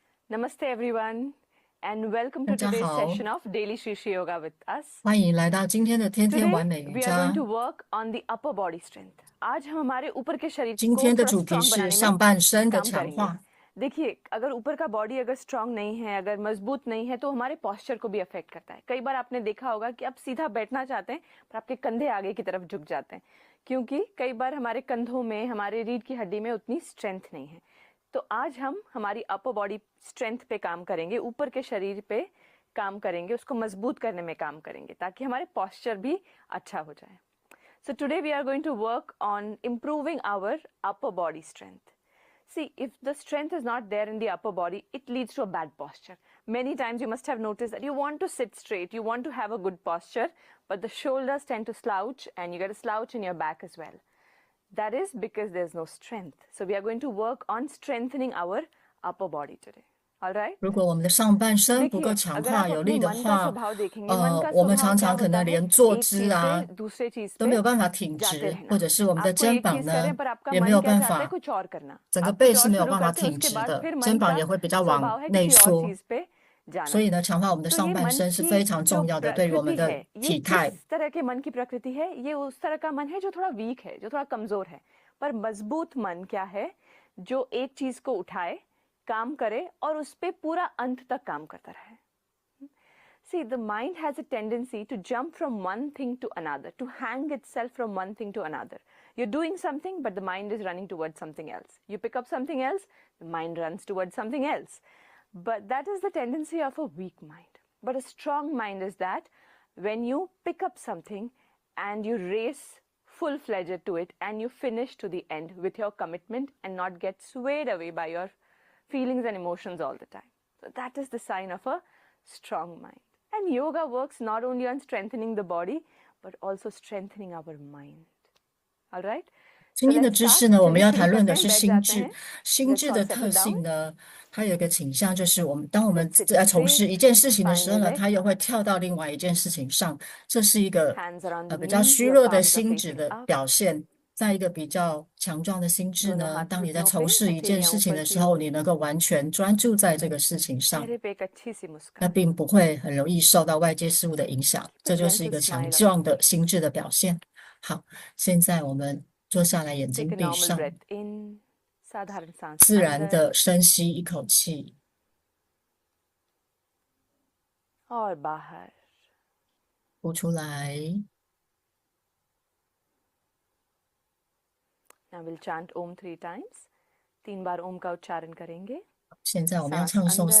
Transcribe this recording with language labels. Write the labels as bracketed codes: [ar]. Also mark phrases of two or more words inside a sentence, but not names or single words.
[en] Namaste everyone and welcome [zh] 大 [en] to [zh] 家 [en] today's [zh] 好， [en] session of Daily Shri Shri Yoga with us. [zh] 欢迎来到今天的天天 [en] Today [zh] 完美瑜 [en] we are going [zh] 伽 [en] to。work on the upper body strength. [hi] आज हम हमारे ऊपर के शरीर [zh] 今 [hi] को [zh] 天的 [hi] थोड़ा [zh] 主题 [hi] स्ट्रांग [zh] 是 [hi] बनाने [zh] 上 [hi] में [zh] 半身的 [hi] काम [zh] 强 [hi] करेंगे। [zh] 化。 [hi] देखिए, अगर ऊपर का बॉडी अगर स्ट्रांग नहीं है, अगर मजबूत नहीं है, तो हमारे पॉस्चर को भी अफेक्ट करता है। कई बार आपने देखा होगा कि आप सीधा बैठना चाहते हैं पर आपके कंधे आगे की तरफ झुक जाते हैं, क्योंकि कई बार हमारे कंधों में, हमारे रीढ़ की हड्डी में उतनी स्ट्रेंथ नहीं है। तो आज हम हमारी [en] upper body strength [hi] पे काम करेंगे, ऊपर के शरीर पे काम करेंगे, उसको मजबूत करने में काम करेंगे ताकि हमारे पॉस्चर भी अच्छा हो जाए। [en] So today we are going to work on improving our upper body strength. See, if the strength is not there in the upper body, it leads to a bad posture. Many times you must have noticed that you want to sit straight, you want to have a good posture, but the shoulders tend to slouch and you get a slouch in your back as well. That is because there's no strength. So we are going to work on strengthening our upper body today. All right? [zh] 如果我们的上半身不够 [hi] देखिए, [zh] 强 [hi] अगर [zh] 化 [hi] आप [zh] 有 [hi] अपने [zh] 力的 [hi] मन का [zh] 话， [hi] स्वभाव देखेंगे, मन का [zh] 我们 [hi] स्वभाव [zh] 常 [hi] क्या [zh] 常可 [hi] होता [zh] 能 [hi] है, [zh] 连坐 [hi] एक [zh] 姿 [hi] चीज [zh] 啊 [hi] से दूसरे चीज [zh] 都没 [hi] पे [zh] 有办法挺 [hi] जाते [zh] 直， [hi] रहना। [zh] 或者是我们的 [hi] आपको [zh] 肩 [hi] एक [zh] 膀 [hi] चीज करें [zh] 呢 [hi] पर आपका [zh] 也没 [hi] मन [zh] 有 [hi] क्या [zh] 办 [hi] चाहता है [zh] 法， [hi] कुछ और करना। [zh] 整个 [hi] आप [zh] 背 [hi] कुछ [zh] 是 [hi] और [zh] 没有 [hi] शुरू [zh] 办法 [hi] करते हैं, [zh] 挺 [hi] उसके [zh] 直 [hi] बाद [zh] 的， [hi] फिर [zh] 肩 [hi] मन [zh] 膀 [hi] का [zh] 也会比较往 [hi] स्वभाव है [zh] 内 [hi] किसी और [zh] 缩。 [hi] चीज पे जाना। [zh] 所以呢，强化我们的 [hi] तो [zh] 上 [hi] ये [zh] 半 [hi] मन [zh] 身是 [hi] की [zh] 非常 [hi] जो [zh] 重要的，对于我们 [hi] प्रकृति [zh] 的 [hi] है, ये [zh] 体态。 [hi] किस तरह के मन की प्रकृति है? ये उस तरह का मन है जो थोड़ा वीक है, जो थोड़ा कमजोर है। पर मजबूत मन क्या है? जो एक चीज को उठाए, काम करे और उस पे पूरा अंत तक काम करता रहे। [en] See, the mind has a tendency to jump from one thing to another, to hang itself from one thing to another. You're doing something, but the mind is running towards something else. You pick up something else, the mind runs towards something else. But that is the tendency of a weak mind. But a strong mind is that when you pick up something and you race full-fledged to it and you finish to the end with your commitment and not get swayed away by your feelings and emotions all the time. So that is the sign of a strong mind. And yoga works not only on strengthening the body, but also strengthening our mind. All right? [zh] 今天的知识呢，我们要谈论的是心智。心 [en] Let's [zh] 智 [en] all [zh] 的 [en] settle [zh] 特 [en] down. [zh] 性呢，它有一个倾向，就是当我们 [en] Let's sit [zh] 在从事 [en] straight, [zh] 一件事情的时候 [en] spine [zh] 呢， [en] erect, [zh] 它又会跳到另外一件事情上，这是一个 [en] hands around the [zh] 比较 [en] knees, [zh] 虚 [en] your [zh] 弱的 [en] palms are [zh] 心智 [en] facing [zh] 的 [en] up. [zh] 表现。在一个比较强壮的心智 [hi] दोनों [zh] 呢， [hi] हाथ [zh] 当你在 [hi] घुटनों [zh] 从 [hi] पे, [zh] 事一件 [hi] हथेलियां [zh] 事情 [hi] ऊपर [zh] 的 [hi] की [zh] 时候， [hi] ओर, [zh] 你能够完全专注在这个事情上， [hi] चेहरे पे एक अच्छी सी [zh] 那 [hi] मुस्कान, [zh] 并不会很容易受到外界事物的影响， [en] keep [zh] 这 [en] a [zh] 就是一 [en] gentle [zh] 个强 [en] smile [zh] 壮 [en] on your [zh] 的 [en] face. [zh] 心智的表现。好，现在我们坐下来，眼睛 [en] Take a [zh] 闭 [en] normal [zh] 上， [en] breath in, [hi] साधारण सांस [zh] 自然 [hi] अंदर [zh] 的深吸一口气， [hi] और बाहर. [zh] 呼出来。 [en] Now we'll chant Om 3 times. [hi] 3 बार ओम का उच्चारण करेंगे. [zh] 现在我们要 [hi] सांस [zh] 唱诵 [hi] अंदर,